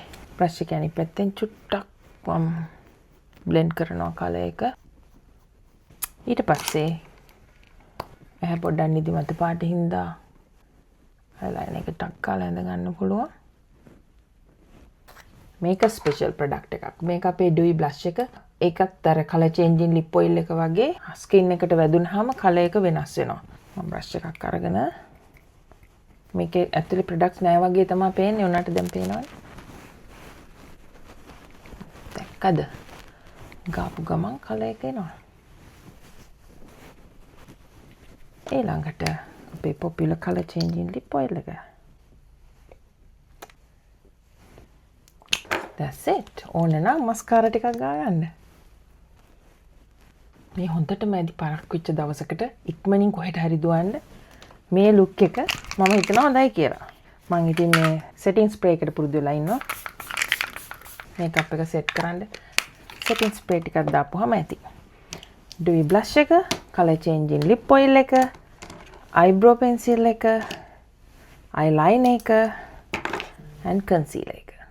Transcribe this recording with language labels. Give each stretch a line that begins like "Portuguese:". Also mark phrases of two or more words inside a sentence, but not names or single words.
Sinhala: brush එක අනිත් පැත්තෙන් චුට්ටක් මම blend කරනවා colour එක. ඊට පස්සේ එහා පොඩ්ඩක් නිදිමත පාට හින්දා eyeliner එක ටක් කාලා ඇඳ ගන්න පුළුවන්. මේක ස්පෙෂල් ප්‍රොඩක්ට් එකක්. මේක අපේ
English: dewy blush
Sinhala: එක. ඒකත් අර
English: color changing lip oil
Sinhala: එක වගේ ස්කින් එකට වැදුනහම color එක වෙනස් වෙනවා. මම brush එකක් අරගෙන මේකේ
English: actually products
Sinhala: නෑ වගේ තමයි පේන්නේ. උනාට දැන් පේනවනේ. දැක්කද? ගාපු ගමන් color එක එනවා. ඊළඟට අපේ
English: popular color changing lip oil
Sinhala: එක.
English: That's it.
Sinhala: ඕන නම් මස්කාරා ටිකක් ගා ගන්න. මේ හොඳටම ඇදි පරක්කු වෙච්ච දවසකට ඉක්මනින් කොහෙට හරි දුවන්න මේ ලුක් එක මම හිතනවා හොඳයි කියලා. මම ඉතින් මේ
English: setting spray
Sinhala: එකට පුරුදු වෙලා ඉන්නවා. මේකප් එක සෙට් කරන්න
English: setting spray
Sinhala: ටිකක් දාපුවාම ඇති.
English: dewy blush එක, color changing lip oil එක, eyebrow pencil එක, eyeliner එක and concealer එක.